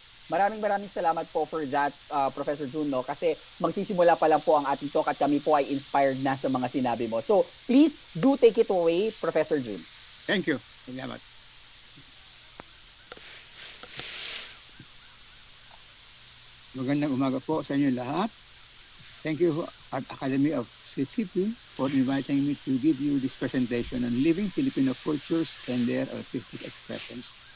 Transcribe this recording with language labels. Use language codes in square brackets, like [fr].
[tl] Maraming salamat po [en] for that, [tl] Professor June, no? Kasi magsisimula pa lang po ang ating talk at kami po ay inspired na sa mga sinabi mo. [en] So, please do take it away, Professor June. Thank you. Salamat. [tl] Magandang umaga po sa inyo lahat. [en] Thank you, Art Academy of CCP, for inviting me to give you this presentation on living Filipino cultures and their artistic expressions.